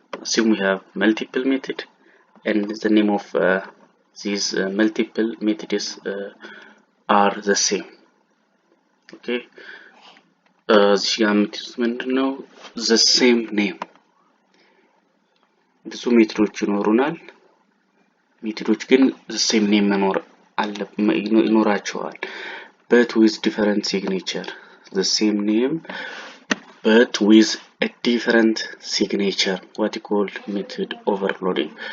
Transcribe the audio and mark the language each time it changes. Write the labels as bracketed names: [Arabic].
[English] Assume we have multiple method and the name of these multiple methods are the same. [Amharic] Okay, እዚህ ጋር የምትይዙት ምንድነው? [English] the same name [Amharic] ብዙ ሜትዶች ይኖሩናል። ሜትዶች ግን [English] the same name [Amharic] መኖር ይኖራቸዋል [English] but with different signature. The same name but with a different signature, what you call method overloading.